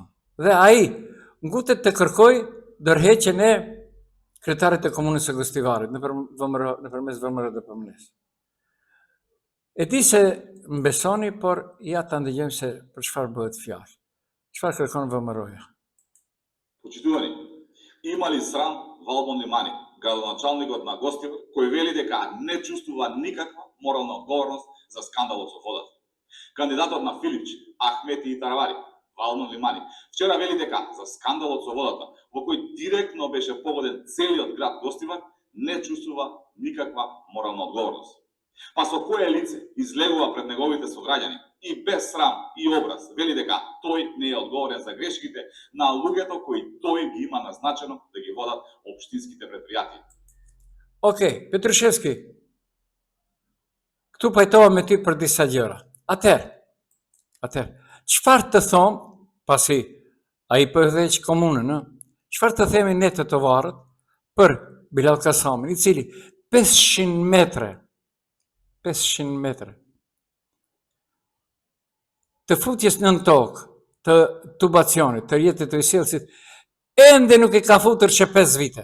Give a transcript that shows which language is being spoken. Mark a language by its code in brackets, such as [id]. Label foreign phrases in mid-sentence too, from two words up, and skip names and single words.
[sq] Dhe ai ngutet të kërkoj dorëheqjen e kryetarit të komunës së Gëstivarit nëpërmes VMRDP-s. E di se mbesoni, por ja ta ndëgjojmë se për çfarë bëhet fjalë. Çfarë kërkon VMRO-ja? [mk] Почитувани, има ли срам Валмон Лимани, градоначалникот на Гостивар, кој вели дека не чувствува никаква морална одговорност за скандалот со водата? Кандидатот на Филипчи, Ахмети и Таравари, Валмон Лимани, вчера вели дека за скандалот со водата, во кој директно беше погоден целиот град Гостивар, не чувствува никаква морална одговорност. Па со кое лице излегува пред неговите сограѓани и без срам и образ вели дека тој не е одговорен за грешките на луѓето кои тој ги има назначено да ги водат општинските предпријатија. Окей, Петрушевски, [sq] këtu pajtohem me ty për disa gjëra. Atëherë, çfarë të thon, pasi ai po e dheq komunën, çfarë të themi ne të tovarët për Bilal Kasamin, i cili 500 metre të futjes nën tokë, të tubacionit, të rjetit të sjellësit, ende nuk i ka futur që 5 vite.